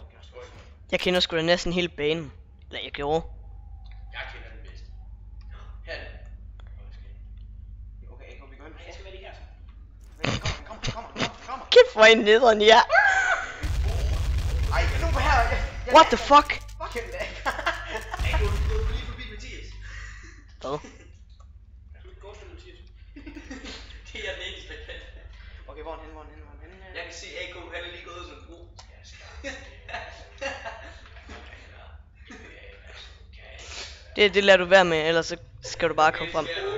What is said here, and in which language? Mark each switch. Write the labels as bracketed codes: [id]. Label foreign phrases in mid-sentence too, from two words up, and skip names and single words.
[da] Jeg kender sgu da næsten hele banen. Eller jeg gjorde. jeg kender den bedst. Her er det. Okay, vi går hen. Jeg skal være lige her. Kom. Kæft hvor en nederen, ja. Ej, nu på her. [en] What the fuck? [da] Fuck hende da. Ej, du er lige forbi Mathias. Hvad? Jeg skal ikke gå til Mathias. Det er den eneste, der kan. Okay, hvor er han henne? Jeg kan se AK, han er lige gået som en bro. Det lader du være med, ellers så skal du bare komme frem.